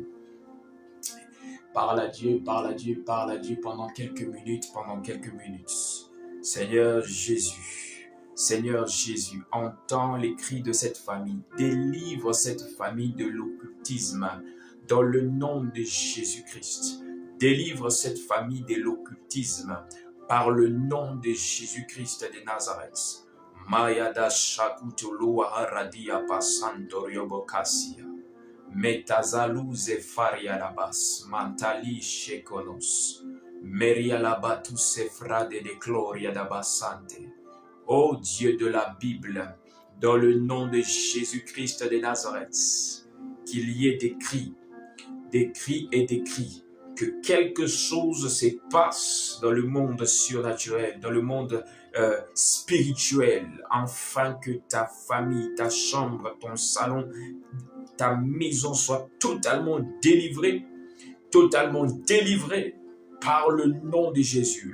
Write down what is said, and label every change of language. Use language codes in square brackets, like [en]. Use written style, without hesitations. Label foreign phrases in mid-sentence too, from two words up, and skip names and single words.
[fr] Parle à Dieu, parle à Dieu, parle à Dieu pendant quelques minutes, Seigneur Jésus, entends les cris de cette famille. Délivre cette famille de l'occultisme dans le nom de Jésus-Christ. Délivre cette famille de l'occultisme par le nom de Jésus-Christ de Nazareth. Mayada shakutulu haradia pasantorio bokasia. Metazalu zefaria labas, mantali shekonos. Meria labatu sefrade de gloria dabasante. Ô Dieu de la Bible, dans le nom de Jésus-Christ de Nazareth, qu'il y ait des cris et des cris, que quelque chose se passe dans le monde surnaturel, dans le monde spirituel, afin que ta famille, ta chambre, ton salon, ta maison soit totalement délivrée par le nom de Jésus.